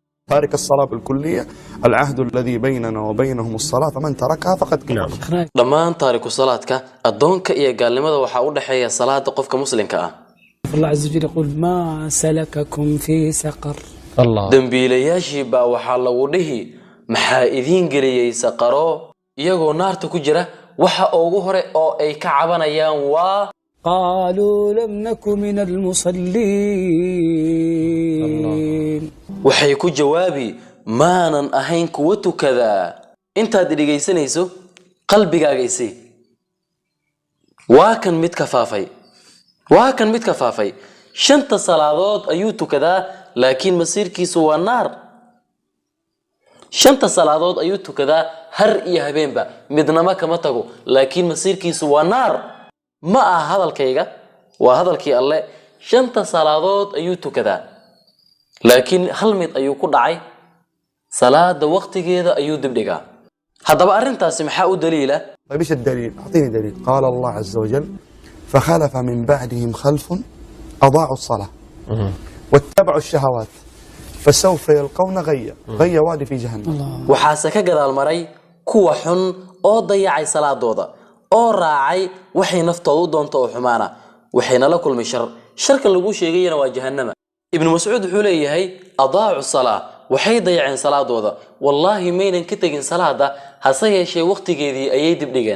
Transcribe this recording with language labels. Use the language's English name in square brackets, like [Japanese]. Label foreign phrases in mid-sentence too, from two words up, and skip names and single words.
[Arabic] تارك الصلاة بالكلية العهد الذي بيننا وبينهم الصلاة فمن تركها فقد كفر. [Somali] dhammaan taariku salaadka adoonka iyo gaalnimada waxa u dhaxeeya salaada qofka muslimka ah. [Arabic] الله عز وجل يقول ما سلككم في سقر. [Somali] الله dambiilayaashii baa waxa lagu dhihi maxaa idin geliyay saqaro iyagoo naarta ku jira waxa ugu hore oo ay ka cabanayaan waa [Arabic] قالوا لم نكن من المصلين. [Somali] waxay ku jawaabi maanan ahayn kuwa tukada. intaad dhigaysanayso qalbigaaga isi waa kan mid ka faafay shanta salaadood ayuu tukadaa laakiin masiirkiisu waa naar. shanta salaadood ayuu tukadaa har iyo habeenba midnama kama tago laakiin masiirkiisu waa naar. ma aha hadalkayga waa hadalkii alle. shanta salaadood ayuu tukadaa laakiin hal mid ayuu ku dhacay salaada waqtigeeda ayuu dibdhigaa. haddaba arrintaasi maxaa u daliila? [Arabic] طيب ايش الدليل؟ اعطيني دليل. قال الله عز وجل فخلف من بعدهم خلف اضاعوا الصلاة واتبعوا الشهوات فسوف يلقون غيا وادي في جهنم. [Somali] waxaase ka gadaal maray kuwa xun oo dayacay salaadooda oo raacay waxay naftoodu doonto oo xumaana waxayna la kulmay sharka lagu sheegayna waa jahannama. ibn mas'uud wuxuu leeyahay adaa'u salaa waxay dayaceen salaadooda wallahi maynan ka tagin salaada hase yeeshee waqtigeedii ayay dib dhigeen.